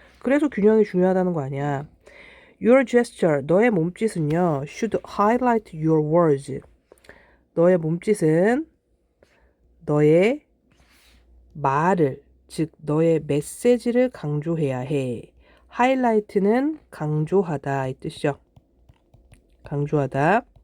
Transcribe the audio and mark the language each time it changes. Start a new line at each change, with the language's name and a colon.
Korean: 그래서 균형이 중요하다는 거 아니야.
English: Your gesture,
Korean: 너의 몸짓은요,
English: should highlight your words.
Korean: 너의 몸짓은 너의 말을, 즉 너의 메시지를 강조해야 해. highlight는 강조하다 이 뜻이죠. 강조하다.